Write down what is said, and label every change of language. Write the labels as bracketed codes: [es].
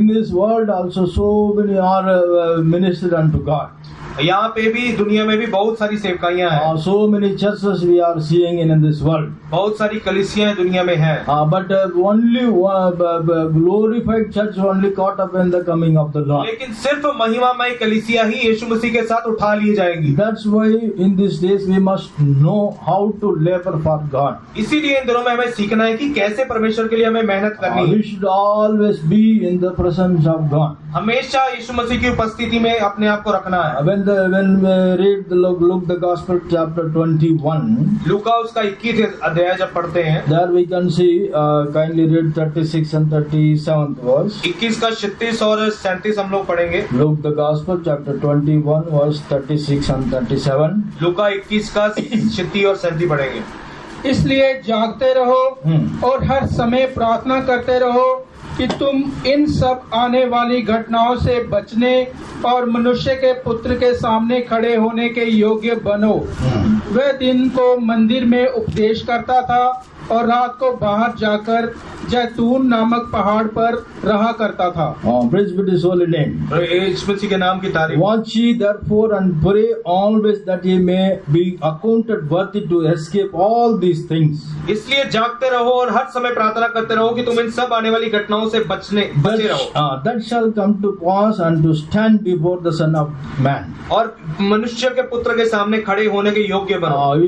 [en] In this world also so many are ministered unto God. [hi] यहाँ पे भी दुनिया में भी बहुत सारी सेवकाइयाँ हैं। [en] So many churches we are seeing in this world. [hi] बहुत सारी कलीसियाँ दुनिया में हैं। [en] But only glorified church only caught up in the coming of the Lord. [hi] लेकिन सिर्फ महिमामय कलीसिया ही यीशु मसीह के साथ उठा ली जाएंगी। [en] That's why in these days we must know how to labor for God. [hi] इसीलिए इन दिनों में हमें सीखना है कि कैसे परमेश्वर के लिए हमें मेहनत करनी है। [en] We should always be in the presence of God. [hi] हमेशा यीशु मसीह की उपस्थिति में अपने आप को रखना है। [en] When we read Luke the Gospel chapter 21, [hi] लूका उसका 21 अध्याय जब पढ़ते हैं, [en] there we can see kindly read 36 and 37th verse. [hi] 21 का 36 और 37 हम लोग पढ़ेंगे। [en] Luke the Gospel chapter 21 verse 36 and 37. [hi] लूका 21 का 36 और 37 पढ़ेंगे। इसलिए जागते रहो और हर समय प्रार्थना करते रहो कि तुम इन सब आने वाली घटनाओं से बचने और मनुष्य के पुत्र के सामने खड़े होने के योग्य बनो। वह दिन को मंदिर में उपदेश करता था और रात को बाहर जाकर जैतून नामक पहाड़ पर रहा करता था। [en] Praise be to His holy name. [hi] यीशु मसीह के नाम की तारीफ। [en] Watch ye therefore and pray always that ye may be accounted worthy to escape all these things. [hi] इसलिए जागते रहो और हर समय प्रार्थना करते रहो कि तुम इन सब आने वाली घटनाओं से बचे रहो। [en] That shall come to pass and to stand before the Son of Man. [hi] और मनुष्य के पुत्र के सामने खड़े होने के योग्य बनो।